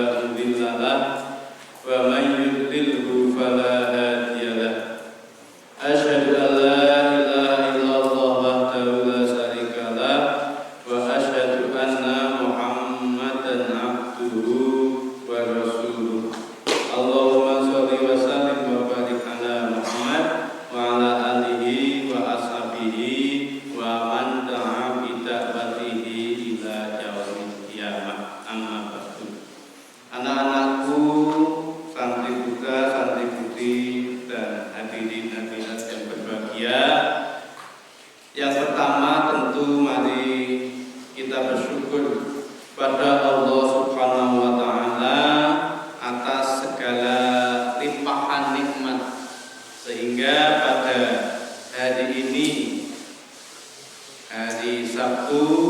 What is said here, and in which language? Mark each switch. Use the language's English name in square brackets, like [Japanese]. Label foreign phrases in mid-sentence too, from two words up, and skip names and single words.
[Arabic] مضل له ومن يضلله فلا هادي له أشهد أن لا إله إلا الله وحده لا شريك له وأشهد أن محمدا عبده ورسوله اللهم صل وسلم وبارك على محمد وعلى آله وأصحابه ومن دعا بدعوته إلى يوم القيامة أما بعد. [Indonesian] Anak-anakku, santri putra, santri putri, dan hadirin hadirat yang berbahagia. Yang pertama tentu mari kita bersyukur pada Allah [Arabic] سبحانه وتعالى [Indonesian] atas segala limpahan nikmat sehingga pada hari ini, hari Sabtu,